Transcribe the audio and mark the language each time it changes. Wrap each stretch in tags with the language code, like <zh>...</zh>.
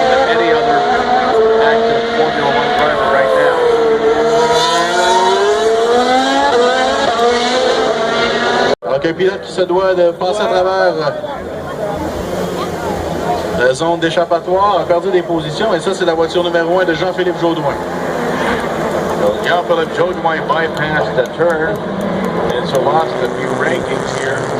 <en>Any other active Formula One driver right now.</en> <fr>Donc un pilote qui se doit de passer à travers la zone d'échappatoire, a perdu des positions, et ça c'est la voiture numéro 1 de Jean-Philippe Jaudoin.</fr> <en>So Jean-Philippe Jaudoin bypassed the turn, and so lost a few rankings here.</en>